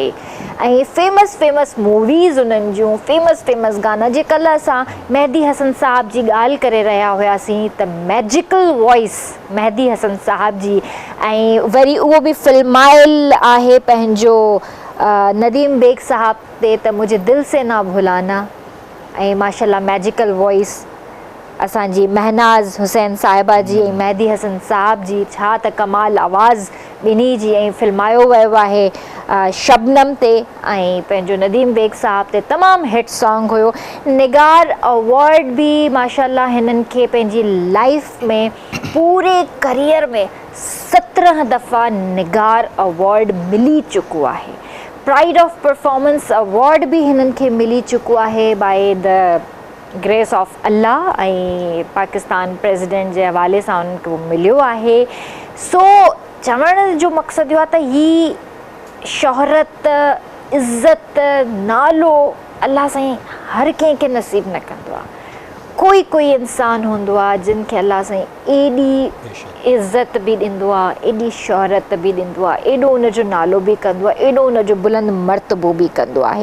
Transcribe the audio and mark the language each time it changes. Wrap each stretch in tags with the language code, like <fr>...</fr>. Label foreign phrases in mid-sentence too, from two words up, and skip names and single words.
<sd>ऐं</sd> <en>famous movies</en> <sd>उन्हनि जूं, फेमस गाना। जे कल्ह असां मेहदी हसन साहब जी ॻाल्हि करे रहिया हुआसीं त</sd> <en>magical voice</en> <sd>मेहदी हसन साहब जी, ऐं वरी उहो बि फिल्मायल आहे पंहिंजो नदीम बेग साहब ते, त मुझे दिल से ना भुलाना। ऐं माशाल्लाह</sd> <en>magical voice</en> <sd>असांजी महनाज़ हुसैन साहिबा जी ऐं मेहदी हसन साहब जी, छा त कमाल आवाज़ ॿिन्ही जी। ऐं फिल्मायो वियो आहे शबनम ते ऐं पंहिंजो नदीम बेग साहब ते तमामु</sd> <en>hit song</en> <sd>हुयो। निगार अवॉर्ड बि माशाल्लाह हिननि खे पंहिंजी लाइफ में पूरे करियर में 17 दफ़ा निगार अवॉर्ड मिली चुको आहे। प्राइड ऑफ परफॉर्मेंस अवॉर्ड बि हिननि खे मिली चुको आहे</sd> <en>by the grace of Allah,</en> <sd>ऐं पाकिस्तान प्रेसिडेंट जे हवाले सां उन्हनि खे मिलियो आहे। सो चवण जो मक़सदु इहो आहे त ही शोहरत, इज़त, नालो अल्लाह साईं हर कंहिंखे नसीब न कंदो आहे। कोई इंसान हूंदो आहे जिन खे अल्लाह साईं एॾी इज़त बि ॾींदो आहे, एॾी शोहरत बि ॾींदो आहे, एॾो उनजो नालो बि कंदो आहे, एॾो उनजो बुलंद मर्तबो बि कंदो आहे।</sd>